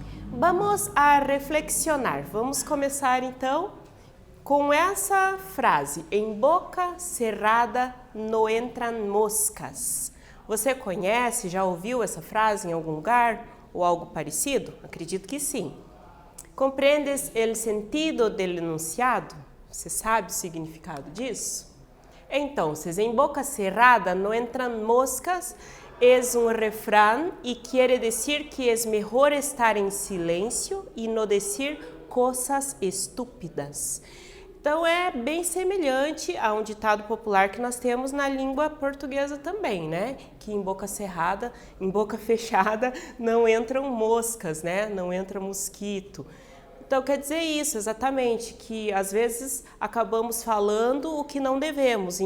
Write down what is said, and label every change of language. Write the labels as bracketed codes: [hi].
[es] Vamos a reflexionar. [pt] Vamos começar então com essa frase: [es] em boca cerrada no entran moscas. [pt] Você conhece, já ouviu essa frase em algum lugar ou algo parecido? Acredito que sim. [es] Compreendes el sentido del enunciado? [pt] Você sabe o significado disso? [es] Então, em boca cerrada no entran moscas es un refrán y quiere decir que es mejor estar en silencio y no decir cosas estúpidas. [pt] Então, é bem semelhante a um ditado popular que nós temos na língua portuguesa também, né? Que em boca cerrada, em boca fechada, não entram moscas, né? Não entra mosquito. Então, quer dizer isso, exatamente, que às vezes acabamos falando o que não devemos.